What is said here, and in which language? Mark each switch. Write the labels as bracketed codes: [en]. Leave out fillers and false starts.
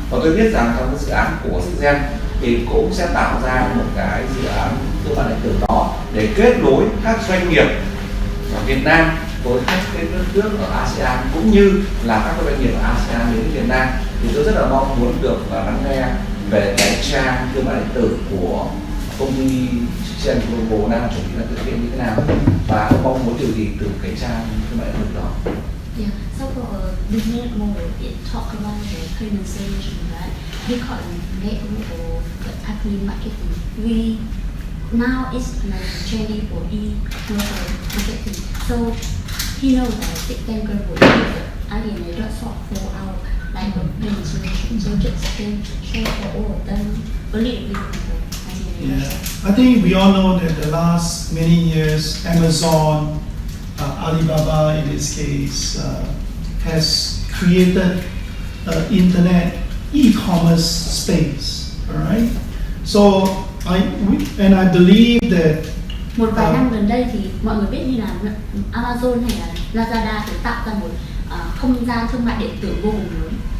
[vi] Và tôi biết rằng trong cái dự án của Gen thì cũng sẽ tạo ra một cái dự án thương mại điện tử đó để kết nối các doanh nghiệp ở Việt Nam với các cái nước ở ASEAN, cũng như là các doanh nghiệp ở ASEAN đến Việt Nam. Thì tôi rất là mong muốn được lắng nghe về cái trang thương mại điện tử của công ty Gen Global đang chuẩn bị là thực hiện như thế nào, và ông mong muốn điều gì từ cái trang thương mại điện tử đó. [en] Yeah, so for business model, it talk about the payment solution, right? Because network or the affiliate marketing, we now is trending for e-commerce marketing. So he knows that Sixten Global is alienated for our like payment solution. So just can share for all of them a little bit. Yeah, I think we all know that the last many years, Amazon, Alibaba in this case, has created an internet e-commerce space. All right. So I believe that [vi] một vài năm gần đây thì mọi người biết như là Amazon hay là Lazada thì tạo ra một không gian thương mại điện tử vô cùng lớn.